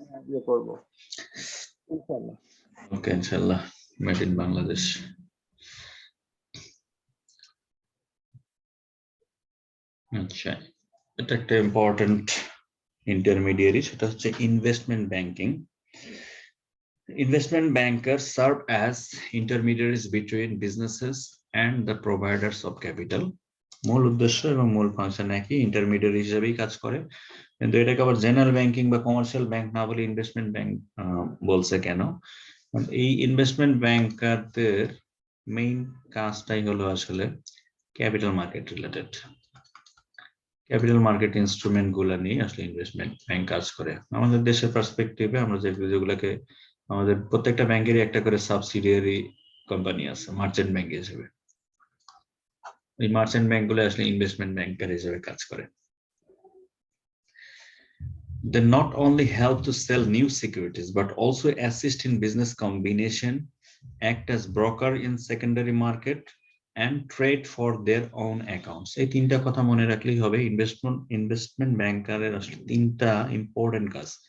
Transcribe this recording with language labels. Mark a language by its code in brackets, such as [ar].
[bn] ইয়ে করবো ইনশাআল্লাহ। ওকে, ইনশাআল্লাহ, মেড ইন বাংলাদেশ। আচ্ছা, এটা একটা ইম্পর্টেন্ট ইন্টারমিডিয়ারি, সেটা হচ্ছে investment banking. [en] Investment bankers serve as intermediaries between businesses and the providers of capital. [bn] মূল উদ্দেশ্য এবং মূল ফাংশন একই, ইন্টারমিডিয়ারি হিসেবেই কাজ করে। কিন্তু এটাকে আবার জেনারেল ব্যাংকিং বা কমার্শিয়াল ব্যাংক না বলে ইনভেস্টমেন্ট ব্যাংক বলছে কেন? এই ইনভেস্টমেন্ট ব্যাংকারদের মেইন কাজটাই হলো আসলে capital market related. Capital market instrument গুলা নিয়ে আসলে ইনভেস্টমেন্ট ব্যাংক কাজ করে। আমাদের দেশের পার্সপেক্টিভে আমরা যেগুলোকে, আমাদের প্রত্যেকটা ব্যাংকেরই একটা করে সাবসিডিয়ারি কোম্পানি আছে মার্চেন্ট ব্যাংক হিসেবে। এই মার্চেন্ট ব্যাংক গুলো আসলে ইনভেস্টমেন্ট ব্যাংকার হিসেবে কাজ করে। [en] They not only help to sell new securities but also assist in business combination, act as broker in secondary market and trade for their own accounts. [bn] এই তিনটা কথা মনে রাখলেই হবে। ইনভেস্টমেন্ট ব্যাংকারের আসলে তিনটা ইম্পর্টেন্ট কাজ।